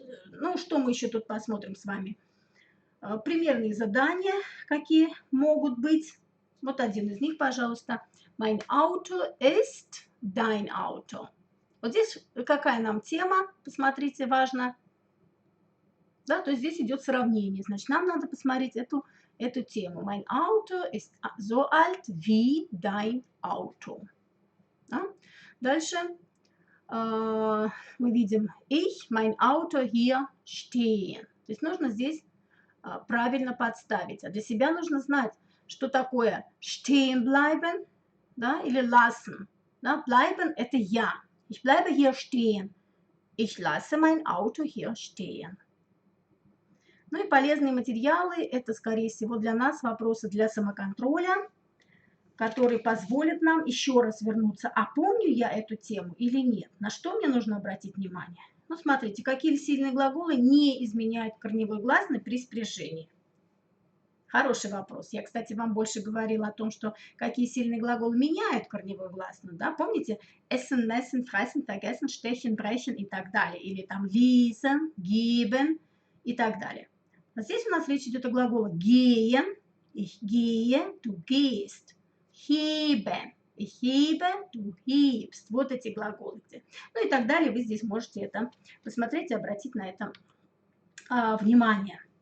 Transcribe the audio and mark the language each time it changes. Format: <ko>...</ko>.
<ru>Ну, что мы еще тут посмотрим с вами? Примерные задания, какие могут быть. Вот один из них, пожалуйста.</ru> <de>Mein Auto ist dein Auto.</de> <ru>Вот здесь какая нам тема, посмотрите, важно. Да, то есть здесь идет сравнение. Значит, нам надо посмотреть эту тему.</ru> <de>Mein Auto ist so alt wie dein Auto.</de> <ru>Да? Дальше мы видим</ru> <de>ich, mein Auto hier stehen.</de> <ru>То есть нужно здесь правильно подставить. А для себя нужно знать, что такое</ru> <de>stehen bleiben,</de> <ru>да, или</ru> <de>lassen.</de> <ru>Да, bleiben – это я.</ru> <de>Ich bleibe hier stehen. Ich lasse mein Auto hier stehen.</de> <ru>Ну и полезные материалы – это, скорее всего, для нас вопросы для самоконтроля, которые позволят нам еще раз вернуться. А помню я эту тему или нет? На что мне нужно обратить внимание? Ну, смотрите, какие сильные глаголы не изменяют корневой гласный при спряжении? Хороший вопрос. Я, кстати, вам больше говорила о том, что какие сильные глаголы меняют корневую гласную. Да? Помните?</ru> <de>Essen, messen, fressen, vergessen, stechen, brechen</de> <ru>и так далее. Или там</ru> <de>lesen, geben</de> <ru>и так далее. А здесь у нас речь идет о глаголах</ru> <de>gehen, ich gehe, du gehst, heben, ich hebe, du hebst.</de> <ru>Вот эти глаголы. Ну и так далее. Вы здесь можете это посмотреть и обратить на это внимание.</ru>